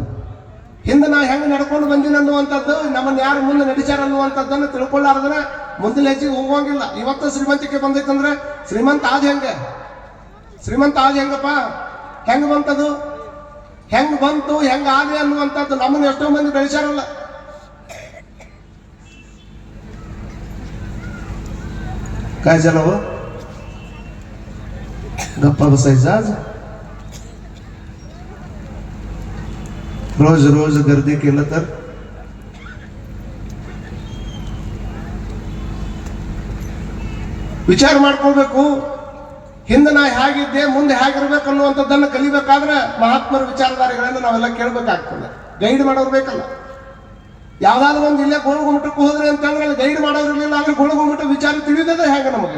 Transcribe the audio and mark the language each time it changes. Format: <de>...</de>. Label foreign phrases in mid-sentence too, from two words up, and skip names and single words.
<kn>ಹಿಂದೆ ನಾ ಹೆಂಗೆ ನಡ್ಕೊಂಡು ಬಂದಿನ ಅನ್ನುವಂಥದ್ದು, ನಮ್ಮನ್ನು ಯಾರು ಮುಂದೆ ನಡಿಸ್ಯಾರ ಅನ್ನುವಂಥದ್ದನ್ನು ತಿಳ್ಕೊಳ್ಳಾರ್ದನ ಮುಂದಿನ ಹೆಜ್ಜೆಗೆ ಹೋಗುವಂಗಿಲ್ಲ. ಇವತ್ತು ಶ್ರೀಮಂತಿಕೆ ಬಂದೈತಂದ್ರೆ ಶ್ರೀಮಂತ ಆದ ಹೆಂಗಪ್ಪ, ಹೆಂಗ್ ಬಂತದು, ಹೆಂಗ್ ಬಂತು, ಹೆಂಗ್ ಆದೆ ಅನ್ನುವಂಥದ್ದು ನಮ್ಮನ್ನು ಎಷ್ಟೋ ಮಂದಿ ಬೆಳೆಸ್ಯಾರಲ್ಲ.</kn> <mr>काय झालं हो? गप्पा बसायचा आज? रोज रोज गर्दी केलं तर</mr> <kn>ವಿಚಾರ ಮಾಡ್ಕೊಳ್ಬೇಕು. ಹಿಂದೆ ನಾ ಹೇಗಿದ್ದೆ, ಮುಂದೆ ಹೇಗಿರ್ಬೇಕು ಅನ್ನುವಂಥದ್ದನ್ನು ಕಲಿಬೇಕಾದ್ರೆ ಮಹಾತ್ಮರ ವಿಚಾರಧಾರೆಗಳನ್ನು ನಾವೆಲ್ಲ ಕೇಳಬೇಕಾಗ್ತದೆ. ಗೈಡ್ ಮಾಡೋರು ಬೇಕಲ್ಲ. ಯಾವ್ದಾದ್ರು ಒಂದು ಇಲ್ಲೇ ಗೋಳಗುಮಠಕ್ಕೆ ಹೋದ್ರೆ ಅಂತಂದ್ರೆ ಅಲ್ಲಿ ಗೈಡ್ ಮಾಡೋರಿರ್ಲಿಲ್ಲ ಅಂದ್ರೆ ಗೋಳಗುಮಠ ವಿಚಾರ ತಿಳಿದದೆ ಹೇಗೆ ನಮಗೆ?</kn>